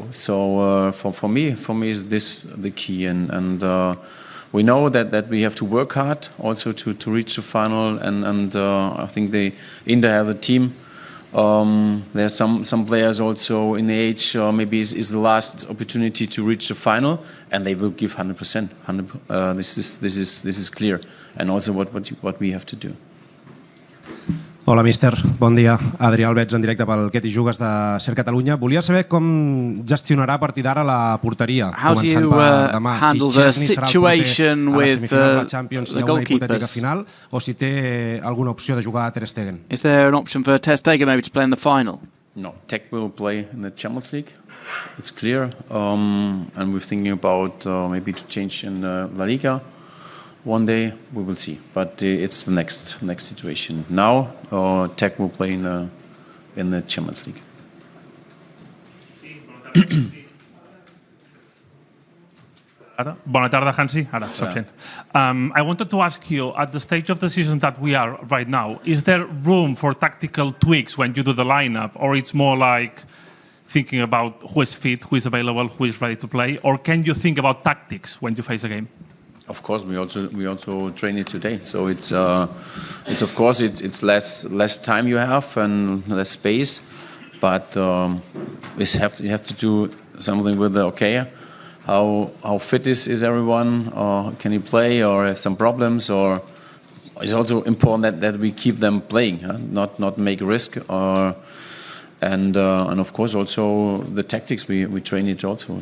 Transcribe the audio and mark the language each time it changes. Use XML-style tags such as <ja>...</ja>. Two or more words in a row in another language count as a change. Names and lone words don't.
<en>So for me is this the key, and we know that we have to work hard also to reach the final, and I think Inter have a team There are some players also in the age, maybe is the last opportunity to reach the final, and they will give 100%. This is clear, and also what we have to do.</en> <ca>Hola, míster. Bon dia. Adrià Albets, en directe pel Què t'hi jugues de Ser Catalunya. Volia saber com gestionarà a partir d'ara la porteria.</ca> <en>How do you handle the situation with the goalkeepers?</en> <ca>Final, o si té alguna opció de jugar a Ter Stegen?</ca> <en>Is there an option for Ter Stegen maybe to play in the final? No, Tech will play in the Champions League. It's clear. And we're thinking about maybe to change in La Liga. One day we will see, but it's the next situation. Now, Tech will play in the Champions League.</en> <ca>Bona tarda, Hansi. Ara, soc sent.</ca> <en>I wanted to ask you, at the stage of the season that we are right now, is there room for tactical tweaks when you do the lineup, or it's more like thinking about who is fit, who is available, who is ready to play, or can you think about tactics when you face a game? Of course, we also train it today. So it's of course it's less time you have and less space, but you have to do something with how fit is everyone, or can he play, or have some problems, or it's also important that we keep them playing, not make risk, and of course also the tactics we train it also.</en>